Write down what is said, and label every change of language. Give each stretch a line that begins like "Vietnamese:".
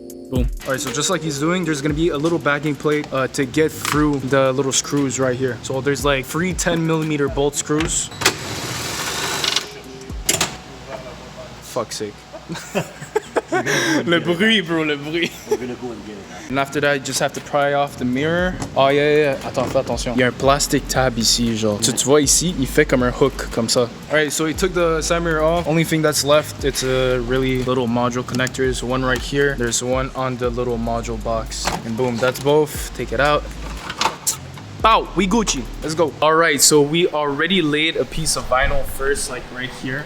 English: Boom. All right, so just like he's doing, there's gonna be a little backing plate to get through the little screws right here. So there's like 3 10mm bolt screws. Fuck's sake.
French: Le bruit, bro, le bruit.
English: We're gonna go and get it now. And after that, you just have to pry off the mirror. Oh yeah.
French: Attends, fais attention. Il y a un plastic tab ici, genre. Tu vois ici, il fait comme un hook, comme ça.
English: Alright, so he took the side mirror off. Only thing that's left, it's a really little module connectors. One right here. There's one on the little module box. And boom, that's both. Take it out. Bow, we Gucci. Let's go. All right, so we already laid a piece of vinyl first, like right here.